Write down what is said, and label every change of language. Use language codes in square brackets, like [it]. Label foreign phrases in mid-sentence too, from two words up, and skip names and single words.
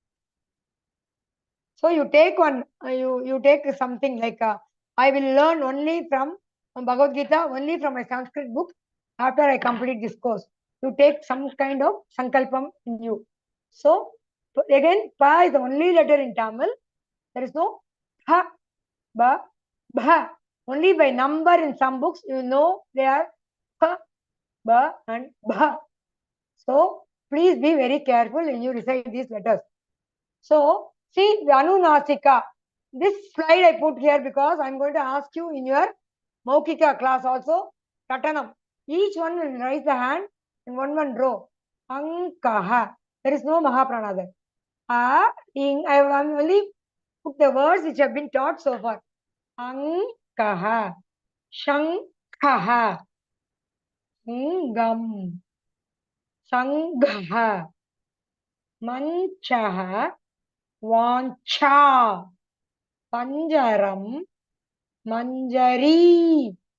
[en] So you take one, you take something like I will learn only from Bhagavad Gita, only from my Sanskrit book after I complete this course. You take some kind of sankalpam in you. So again, pa is the only letter in Tamil. There is no ha, ba, bha. Only by number in some books, you know they are ha, ba, and bha. So please be very careful when you recite these letters. So see the Anunasika. This slide I put here because I'm going to ask you in your Maukika class also, Tatanam. Each one will raise the hand in one row. [sa] Ankaha. [en] There is no Mahaprana there. I have only put the words which have been taught so far. [sa] Ankaha. Shankaha. Ngam. Sangaha. Manchaha. Vancha. Panjaram. Manjari.